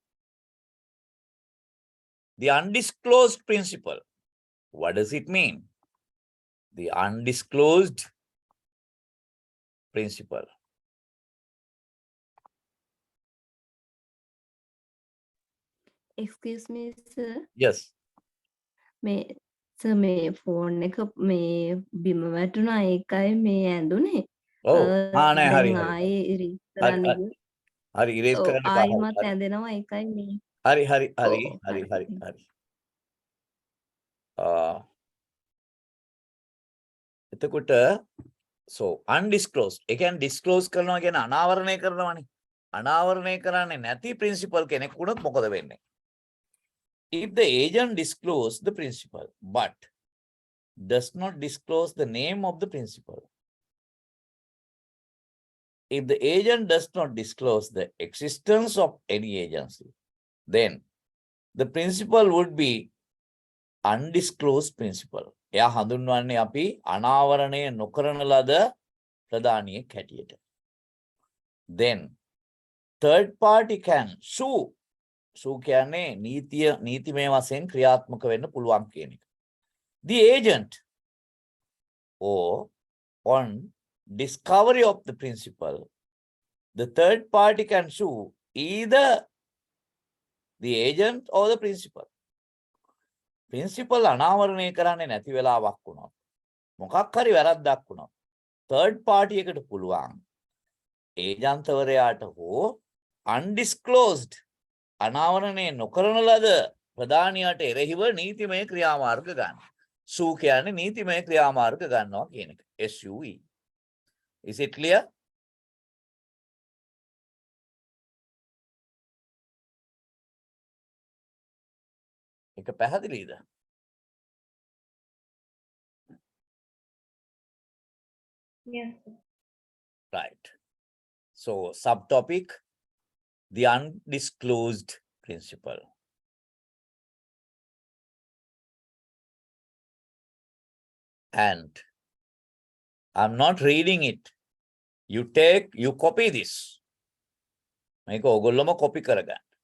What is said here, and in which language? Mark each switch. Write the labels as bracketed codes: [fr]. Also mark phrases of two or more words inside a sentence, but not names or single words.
[en] The undisclosed principle. What does it mean? The undisclosed principle. Excuse me, sir. Yes. [si] මේ සර් මේ ෆෝන් එක මේ බිම වැටුණා ඒකයි මේ ඇඳුනේ. Oh, දැන් hari. ආයේ ඉරිස් Hari, කරන්න ගියා. hari erase ඔව් කරන්න එපා. ආයිමත් hari. ඇඳෙනවා ඒකයි මේ. Hari. ඔව් හරි. එතකොට [en] so undisclosed. [si] ඒ කියන්නේ disclose කරනවා කියන්නේ අනාවරණය කරනවානේ. අනාවරණය කරන්නේ නැති principal කෙනෙක් වුණොත් මොකද වෙන්නේ? [en] If the agent disclose the principal but does not disclose the name of the principal. If the agent does not disclose the existence of any agency, then the principal would be undisclosed principal. [si] එයා හඳුන්වන්නේ අපි අනාවරණය නොකරන ලද ප්‍රධානියෙක් හැටියට. [en] Then third party can sue. [si] Sue කියන්නේ නීතිමය වශයෙන් ක්‍රියාත්මක වෙන්න පුළුවන් කියන එක. [en] The agent or on discovery of the principal, the third party can sue either the agent or the principal. [si] Principal අනාවරණය කරන්නේ නැති වෙලාවක් වුණොත් මොකක් හරි වැරද්දක් වුණොත් [en] third party [si] එකට පුළුවන් ඒජන්තවරයාට හෝ undisclosed අනාවරණය නොකරන ලද ප්‍රධානියාට එරෙහිව නීතිමය ක්‍රියාමාර්ග ගන්න. සූ කියන්නේ නීතිමය ක්‍රියාමාර්ග ගන්නවා කියන එක. [en] SUE. Is it clear? [si] එක පැහැදිලිද? [en] Yes, sir. Right. So subtopic, the undisclosed principle. And I'm not reading it. You copy this. [si] මේක ඔයගොල්ලෝම copy කරගන්න.